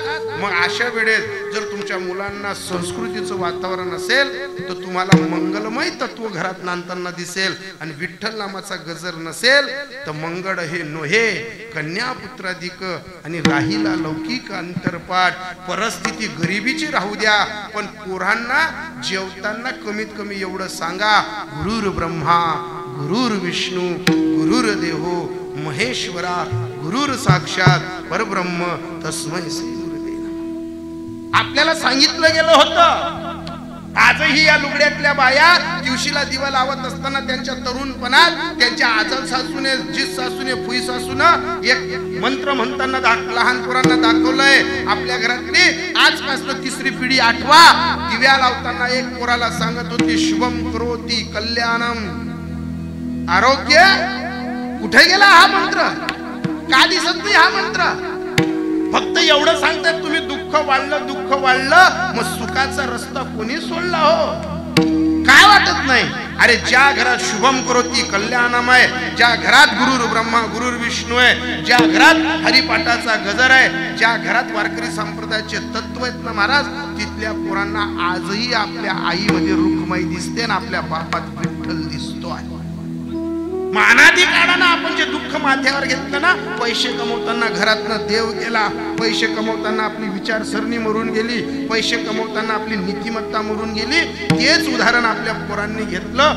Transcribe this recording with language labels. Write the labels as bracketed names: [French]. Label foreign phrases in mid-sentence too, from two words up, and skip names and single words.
[Marathi] मग अशा वेळेस जर तुमच्या मुलांना संस्कृतीचं वातावरण असेल तर तुम्हाला मंगलमय तत्व घरात नांदताना दिसेल. आणि विठ्ठल नामाचा गजर नसेल तर मंगळ हे नोहे कन्यापुत्राधिक आणि राहीला लौकिक अंतरपाठ. परिस्थिती गरिबीची राहू द्या पण पोरांना जेवताना कमीत कमी एवढं सांगा [Sanskrit] गुरुर ब्रह्मा गुरुर विष्णू गुरुर्देहो महेश्वरा गुरुर साक्षात परब्रह्म तस्मै श्री गुरुवे नमः. [Marathi] आपल्याला सांगितलं गेलं होतं. आजही या लुगड्यातल्या बाया दिवशीला दिवा लावत असताना त्यांच्या तरुणपणात त्यांच्या आजल सासूने जिस सासूने फुई सासून एक मंत्र म्हणताना लहान पोरांना दाखवलंय. आपल्या घरातली आजपासून 3री पिढी आठवा. दिव्या लावताना एक पोराला सांगत होती [Sanskrit] शुभम करोती कल्याणम. [Marathi] आरोग्य कुठे गेला हा मंत्र? का दिसत नाही हा मंत्र? फक्त एवढं सांगतात तुम्ही दुःख वाढलं मग सुखाचा रस्ता कोणी सोडला हो? काय वाटत नाही? अरे ज्या घरात [Sanskrit] शुभम करोती कल्याणमय, [Marathi] ज्या घरात [Sanskrit] गुरुर ब्रह्मा गुरुर विष्णू [Marathi] आहे, ज्या घरात हरिपाठाचा गजर आहे, ज्या घरात वारकरी संप्रदायाचे तत्व आहेत ना महाराज, तिथल्या पोरांना आजही आपल्या आईमध्ये रुक्माई दिसते आणि आपल्या बापात विठ्ठल दिसतो आहे. मानादी काळानं आपण जे दुःख माथ्यावर घेतलं ना, पैसे कमवताना घरातनं देव गेला, पैसे कमवताना आपली विचारसरणी मरून गेली, पैसे कमवताना आपली नीतिमत्ता मरून गेली, तेच उदाहरण आपल्या पोरांनी घेतलं.